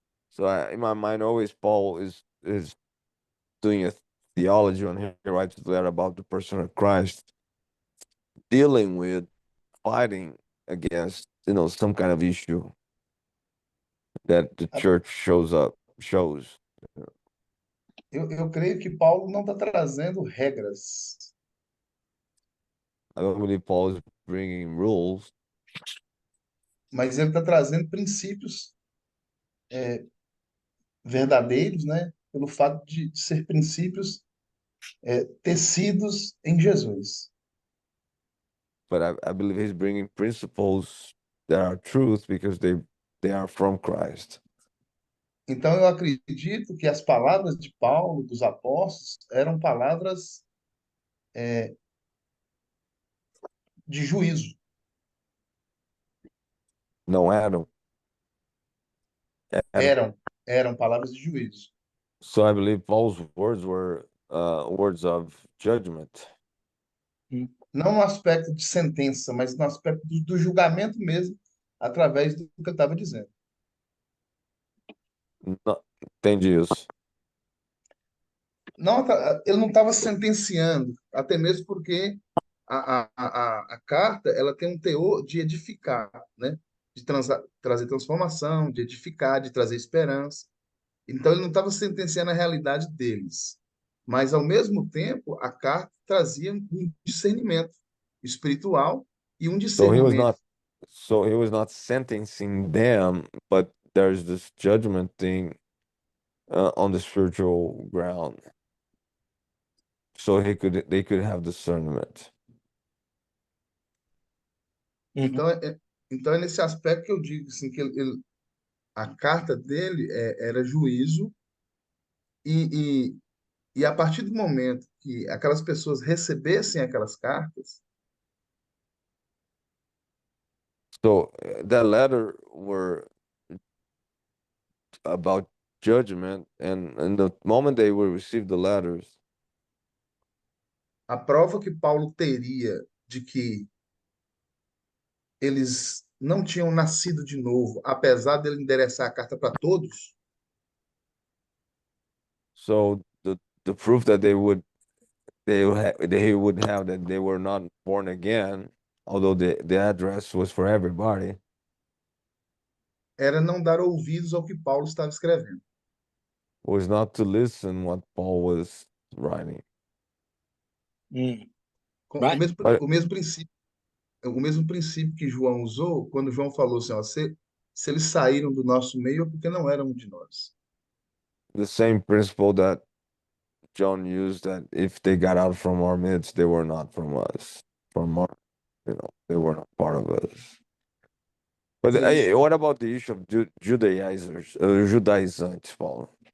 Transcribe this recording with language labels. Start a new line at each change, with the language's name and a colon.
English: So in my mind, always Paul is doing a theology when he writes the letter about the person of Christ, dealing with fighting against some kind of issue that the church shows.
Portuguese: Eu creio que Paulo não está trazendo regras,
English: I don't believe Paul is bringing rules,
Portuguese: mas ele está trazendo princípios verdadeiros, né? Pelo fato de ser princípios tecidos em Jesus.
English: but I believe he's bringing principles that are truth because they are from Christ.
Portuguese: Então, eu acredito que as palavras de Paulo, dos apóstolos, eram palavras de juízo.
English: No, Adam. Adam.
Portuguese: Eram palavras de juízo.
English: So I believe Paul's words were words of judgment.
Portuguese: Não no aspecto de sentença, mas no aspecto do julgamento mesmo, através do que eu estava dizendo. Entendi isso. Não, ele não estava sentenciando, até mesmo porque a carta ela tem um teor de edificar, né? De trazer transformação, de edificar, de trazer esperança. Então, ele não estava sentenciando a realidade deles, mas, ao mesmo tempo, a carta trazia um discernimento espiritual e um
English: So he was
Portuguese: discernimento.
English: not so he was not sentencing them, but there's this judgment thing on the spiritual ground. So they could have discernment.
Portuguese: Então, então, é nesse aspecto que eu digo assim, que a carta dele era juízo e, e a partir do momento que aquelas pessoas recebessem aquelas cartas,
English: So that letter were about judgment, and the moment they will receive the letters,
Portuguese: a prova que Paulo teria de que eles não tinham nascido de novo, apesar dele endereçar a carta para todos,
English: so the proof that they would have that they were not born again, although the address was for everybody,
Portuguese: era não dar ouvidos ao que Paulo estava escrevendo.
English: was not to listen what Paul was writing.
Portuguese: O
English: Right.
Portuguese: mesmo,
English: But
Portuguese: o mesmo princípio, o mesmo princípio que João usou quando João falou assim, ó, se eles saíram do nosso meio é porque não eram de nós.
English: the same principle that John used, that if they got out from our midst, they were not from us, from our, they were not part of us. But
Portuguese: É isso.
English: what about the issue of Judaizers, Judaizantes, Paulo?